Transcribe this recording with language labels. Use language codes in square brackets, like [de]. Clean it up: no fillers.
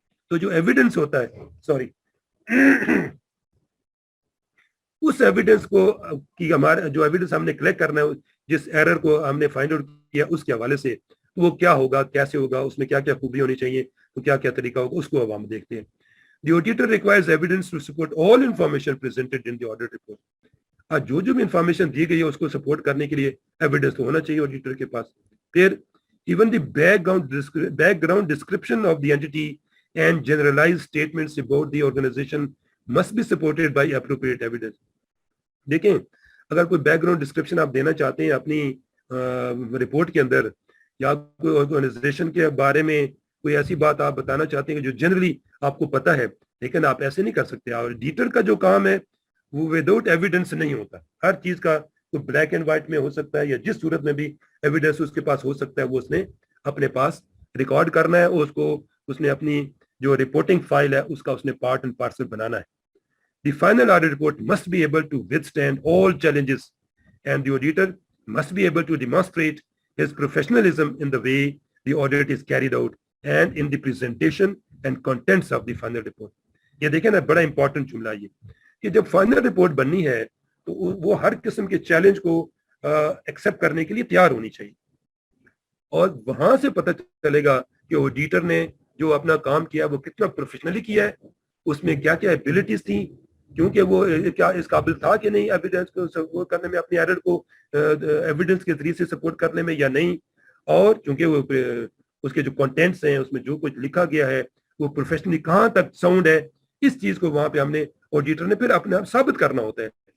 [hi] तो जो एविडेंस होता है उस एविडेंस को कि हमारा जो एविडेंस हमने कलेक्ट करना है जिस एरर को हमने फाइंड आउट किया उसके हवाले से, तो वो क्या होगा, कैसे होगा, उसमें क्या क्या खूबी होनी चाहिए, तो क्या क्या तरीका होगा, उसको अब हम देखते हैं। [en] The auditor requires evidence to support all information presented in the audit report. [hi] जो भी इंफॉर्मेशन दी गई है उसको सपोर्ट करने के लिए एविडेंस तो होना चाहिए ऑडिटर के पास। फिर [en] even the background description of the entity and generalized statements about the organization must be supported by appropriate evidence. [hi] देखें, अगर कोई बैकग्राउंड डिस्क्रिप्शन आप देना चाहते हैं अपनी रिपोर्ट के अंदर या कोई ऑर्गेनाइजेशन के बारे में कोई ऐसी बात आप बताना चाहते हैं जो जनरली आपको पता है, लेकिन आप ऐसे नहीं कर सकते। और एडिटर का जो काम है वो विदाउट एविडेंस नहीं होता। हर चीज का तो ब्लैक एंड व्हाइट में हो सकता है या जिस सूरत में भी एविडेंस उसके पास हो सकता है वो उसने अपने पास रिकॉर्ड करना है, उसको उसने अपनी जो रिपोर्टिंग फाइल है उसका उसने पार्ट एंड पार्सल बनाना है। [en] The final audit report must be able to withstand all challenges and the auditor must be able to demonstrate his professionalism in the way the audit is carried out and in the presentation and contents of the final report. [hi] ये देखें ना, बड़ा important जुमला ये कि जब final report बननी है तो वो हर किस्म के चैलेंज को एक्सेप्ट करने के लिए तैयार होनी चाहिए और वहां से पता चलेगा कि ऑडिटर ने जो अपना काम किया वो कितना प्रोफेशनली किया है, उसमें क्या क्या एबिलिटीज थी, क्योंकि वो क्या इस काबिल था कि नहीं एविडेंस को सपोर्ट करने में, अपनी एरर को एविडेंस के जरिए से सपोर्ट करने में या नहीं, और क्योंकि वो उसके जो कंटेंट्स हैं उसमें जो कुछ लिखा गया है वो प्रोफेशनली कहाँ तक साउंड है, इस चीज को वहां पे हमने ऑडिटर ने फिर अपने आप साबित करना होता है।